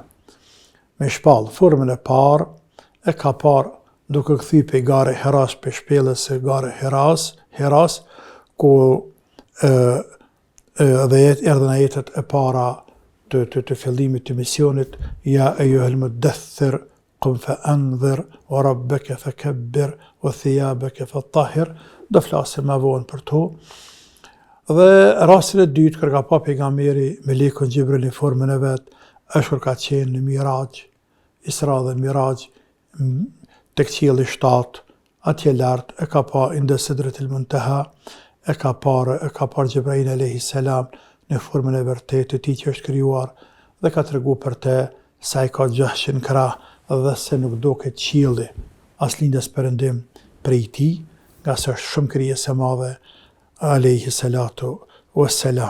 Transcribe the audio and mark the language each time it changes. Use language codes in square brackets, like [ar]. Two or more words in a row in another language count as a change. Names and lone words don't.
[sq] Me shpall, formën e parë e ka parë duke kthy pe gare Heras, pe shpellës së gare Heras, ku dhe erdhën ajetet e para të fillimit të misionit, [ar] يا أيها المدثر قم فأنذر وربك فكبر وثيابك فطهر, [sq] do flasim më vonë për to. Dhe rastin e dytë, kur ka pa pejgamberi melekun Gjibril në formën e vet, është kur ka qenë në Miraj, Isra dhe Miraj, tek qielli 7, atje lart e ka pa [ar] عند سدرة المنتهى, [sq] e ka parë Gjibril [ar] عليه السلام [sq] në formën e vërtetë të tij që është krijuar, dhe ka treguar për te sa i ka 600 krah dhe se nuk duket qielli as lindas perëndim prej tij, nga se është shumë krijesë e madhe [ar] عليه الصلاة والسلام.